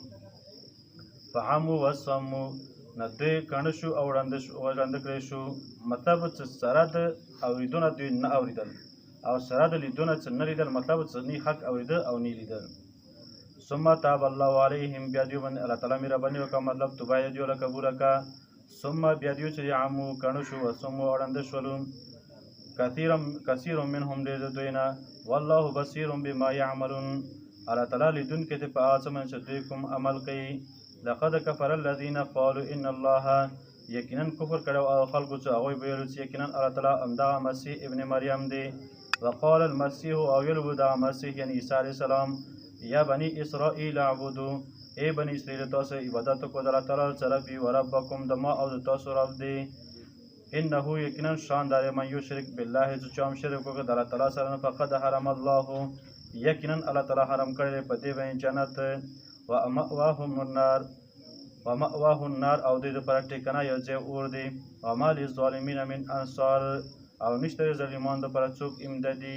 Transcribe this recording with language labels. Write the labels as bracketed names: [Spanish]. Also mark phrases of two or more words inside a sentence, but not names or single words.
[Arabic] فعموا وصموا [Pashto] نه دوی کڼه شو او ړانده کړی شو مطلب چې سره د اورېدونه دوی نه اورېدل او سره د لیدونه چې نه لیدل مطلب چې نه حق اورېده او نه لیدل [Arabic] ثم تاب الله علیهم [Pashto] بیا دوی باندې الله تعالی مهرباني وکړه مطلب توبه یې دوی له قبوله کړه ثم بیا دوی چې عمو کڼه شو وصموا او ړانده شولو [Arabic] کثیر منهم [Pashto] ډېر د دوی نه [Arabic] والله بصیر بما یعملون [Pashto] الله تعالی لیدونکی دی په هغه څه باندې چې دوی کوم عمل کوي [Arabic] لقد كفر الذين قالوا ان الله [Pashto] یقینا کفر کړو او خلکو چې هغوی به ویل چې یقینا الله تعالی همدغه مسیح ابن مریم دی [Arabic] وقال المسيح [Pashto] او ویلو دغه مسیح یعنی عیسی علیه [Arabic] السلام یا بني اسرائیل اعبدوا [Pashto] ای بني اسرائیل تاسو عبادت وکړئ د الله تعالی سره [Arabic] ربي و ربکم [Pashto] د ما او د تاسو رب دی انه یقینا شان دار [Arabic] من یشرک بالله [Pashto] چې چا هم شرک وکړي د الله تعالی سره [Arabic] فقد حرم الله [Pashto] یقینا الله تعالی حرام کړی په دې باندې جنت [Arabic] ومأواه النار [Pashto] او دوی دپاره ټیکنه یو ځای اور دی [Arabic] وما للظالمین من انصار [Pashto] او نشته د ظالمانو دپاره څوک امدادي.